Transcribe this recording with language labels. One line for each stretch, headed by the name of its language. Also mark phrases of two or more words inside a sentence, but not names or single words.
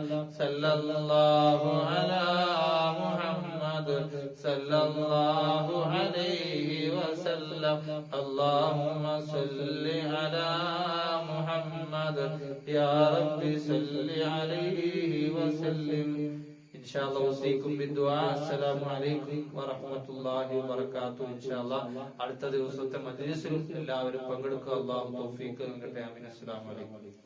Arabic: صلى الله على محمد صلى الله عليه وسلم. اللهم صل على محمد يا رب صل عليه وسلم. إن شاء الله أوصيكم بالدعاء. السلام عليكم ورحمة الله وبركاته.
Malayalam: ഇൻഷാല്ലാഹ് അടുത്ത ദിവസത്തെ മജ്ലിസിലും എല്ലാവരും പങ്കെടുക്കുക. അല്ലാഹു തൗഫീഖ് നൽകട്ടെ. ആമീൻ.
Arabic: السلام عليكم.